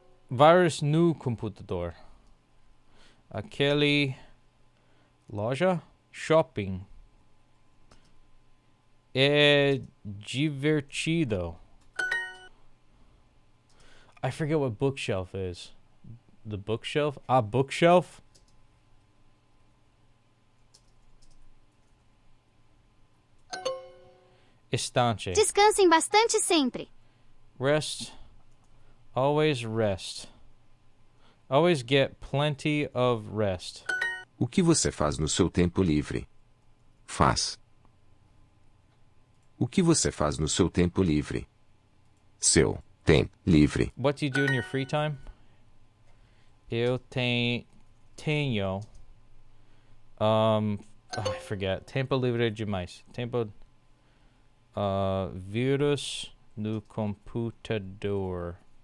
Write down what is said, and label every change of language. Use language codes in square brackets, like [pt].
[pt] Vários no computador. Aquele loja shopping é divertido. [en] I forget what bookshelf is. The bookshelf? Ah, bookshelf? [pt] Estante. Descansem bastante sempre. [en] Rest. Always rest. Always get plenty of rest. [pt] O que você faz no seu tempo livre? Faz. O que você faz no seu tempo livre? Seu tempo livre. [en] What do you do in your free time? [pt] Eu tenho [en] I forget. [pt] Tempo livre demais. Tempo vírus no computador.